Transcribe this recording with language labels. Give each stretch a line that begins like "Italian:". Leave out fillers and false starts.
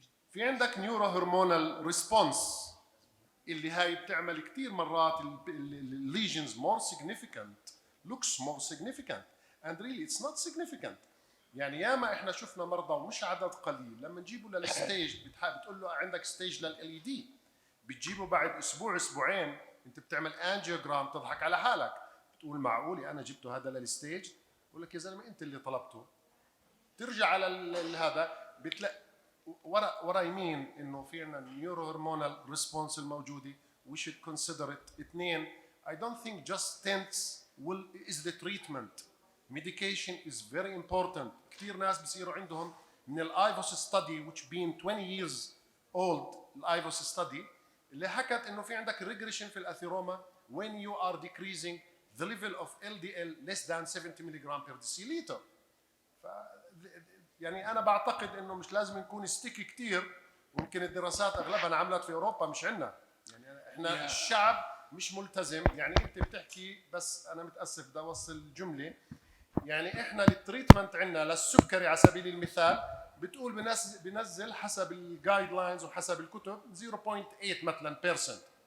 Arabic: في عندك
English: neurohormonal response
Arabic: اللي هاي بتعمل كثير مرات
English: lesions more significant, looks more significant, and really it's not significant.
Arabic: يعني ياما احنا شفنا مرضى ومش عدد قليل لما نجيبه للستيج بتقول له عندك ستيج لل LED، بتجيبه بعد اسبوع اسبوعين انت بتعمل انجيوجرام تضحك على حالك، بتقول معقولي انا جبته هذا للستيج؟ بقول لك يا زلمه انت اللي طلبته. ترجع على هذا بتلاقي ورا يمين انه في عندنا نيورو هرمونال ريسبونس الموجوده،
English: we should consider it. اثنين، I don't think just stents is the treatment. Medication is very important.
Arabic: كثير ناس بصيروا عندهم من الايفوس ستادي
English: which been 20 years old،
Arabic: الايفوس ستادي اللي حكت انه في عندك ريجريشن في الاثيروما
English: when you are decreasing the level of LDL less than 70 mg per deciliter.
Arabic: يعني انا بعتقد انه مش لازم نكون ستيكي كثير، ممكن الدراسات اغلبها انعملت في اوروبا مش عندنا، يعني احنا الشعب مش ملتزم. يعني انت بتحكي، بس انا متاسف بدي اوصل الجمله، يعني احنا التريتمنت عندنا للسكري على سبيل المثال بتقول بنزل حسب الجايد لاينز وحسب الكتب 0.8 مثلا بيرسنت.